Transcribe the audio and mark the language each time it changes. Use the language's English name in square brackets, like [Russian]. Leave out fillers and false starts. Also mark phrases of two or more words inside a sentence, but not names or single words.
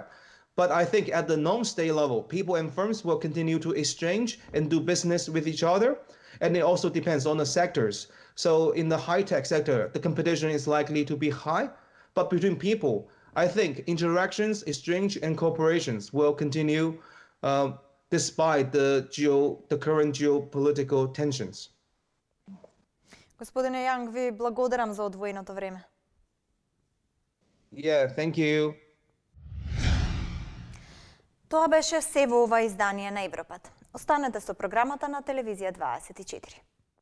[English] But I think at the non-state level, people and firms will continue to exchange and do business with each other, and it also depends on the sectors. So in the high-tech sector, the competition is likely to be high, but between people, I think interactions, exchange, and cooperations will continue despite the current geopolitical tensions. [Macedonian] Господине Јанг, ви благодарам за одвоеното време. [English] Yeah, thank you. [Macedonian] Тоа беше се во ова издание на Европат. Останете со програмата на телевизија 24.